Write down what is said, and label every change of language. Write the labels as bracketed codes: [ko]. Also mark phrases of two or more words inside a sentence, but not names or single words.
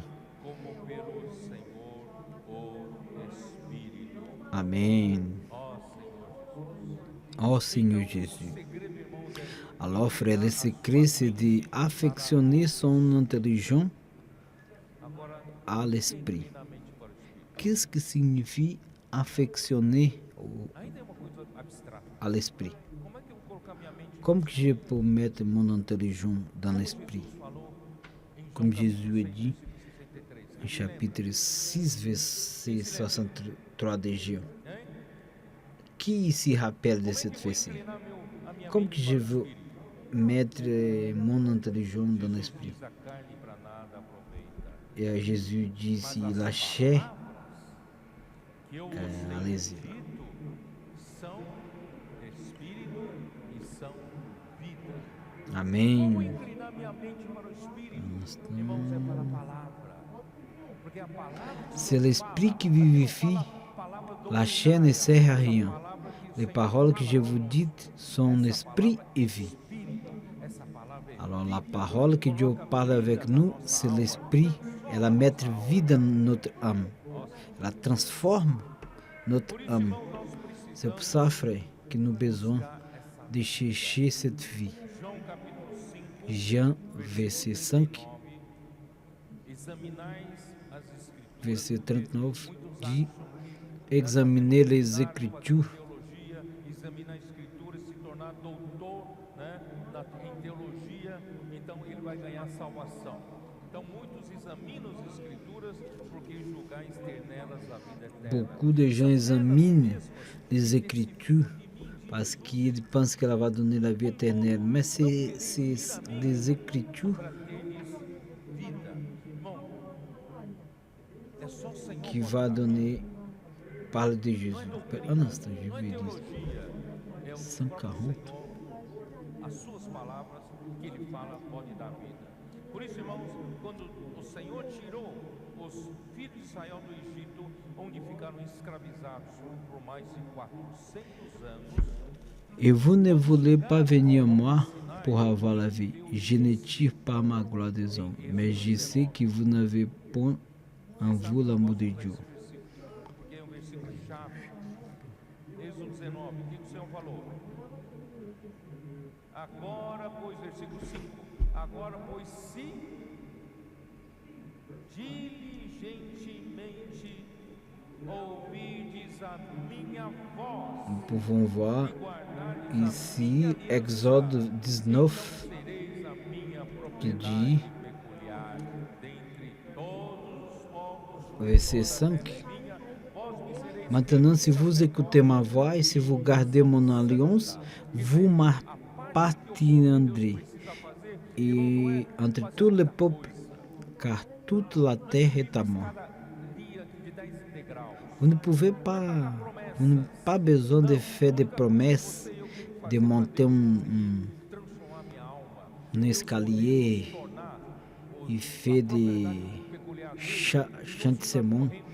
[pt] Como pelo Senhor o Espírito. Amen. Ó Senhor, [fr] Oh Seigneur Jésus. [pt] segredo, irmãos, é [fr] Alors, frère, le secret, c'est d'affectionner son intelligence [pt] agora [fr] à l'esprit. [pt] na mente para o Espírito. [fr] Qu'est-ce que signifie affectionner [pt] Ainda é uma coisa abstrata. [fr] à l'esprit? [pt] Como é que eu vou colocar minha mente? [fr] Comme que je peux mettre mon intelligence dans l'esprit? [pt] Falou em [fr] Comme Jésus a dit 63. au chapitre 6, verset 63 de Jean. Qui se rappelle de cette verset? [pt] Inclinar a minha [fr] Comme [pt] mente [fr] que je [pt] para o [fr] veux [pt] Espírito. [fr] mettre mon intelligence dans l'esprit? [pt] Diz a carne para nada aproveita. [fr] Et Jésus dit ici, la chair, [pt] Que eu vos tenho [fr] allez-y. [pt] dito são espírito e são vida. Como Amen. inclinar minha mente para o Espírito? Irmãos, é para a palavra. Porque a palavra [fr] C'est l'esprit qui vivifie. La chair ne sert à rien. Les paroles que je vous dis sont esprit et vie. [pt] essa palavra é [fr] Alors la parole que Dieu parle avec nous, c'est l'esprit. Elle met vie dans notre âme. Elle transforme notre âme. C'est pour ça, frère, que nous avons besoin de chercher cette vie. [pt] João capítulo 5, [fr] Jean, verset 5, [pt] examinais as escrituras. [fr] verset 39, dit examinez les Écritures. [pt] Teologia, examinar a escritura, se tornar doutor, né, em teologia, então ele vai ganhar salvação. Então muitos examinam as escrituras porque julgais ter nelas a vida eterna. [fr] Beaucoup de gens examinent les Écritures parce qu'ils pensent qu'elle va donner la vie éternelle. Mais c'est les Écritures [pt] Para teres vida. Irmão, é só o Senhor [fr] qui va donner, parle de Jésus. Un instant, je vais dire [pt] teologia, é o 140. as suas palavras que ele fala pode dar vida. Por isso, irmãos, quando o Senhor tirou os filhos de Israel do Egito, onde ficaram escravizados por mais de 400 anos, [fr] Et vous ne voulez pas venir à moi pour avoir la vie. Je ne tire pas ma gloire des hommes, mais je sais que vous n'avez point en vous l'amour de Dieu. [pt] porque é um versículo chave. Êxodo 19, o que o Senhor falou? Agora, pois, versículo 5. Agora, pois, se diligentemente ouvides a minha voz, [fr] Nous pouvons voir [pt] e guardardes a [fr] ici [pt] minha [fr] Exode 19 [pt] sereis a minha [fr] qui [pt] propriedade [fr] dit, [pt] peculiar dentre todos os povos, [fr] verset 5, Maintenant, si vous écoutez ma voix et si vous gardez mon alliance, vous m'appartiendrez et entre tous les peuples, car toute la terre est à moi. Vous ne pouvez pas, vous n'avez pas besoin de faire des promesses, de monter un escalier e faire des chantements.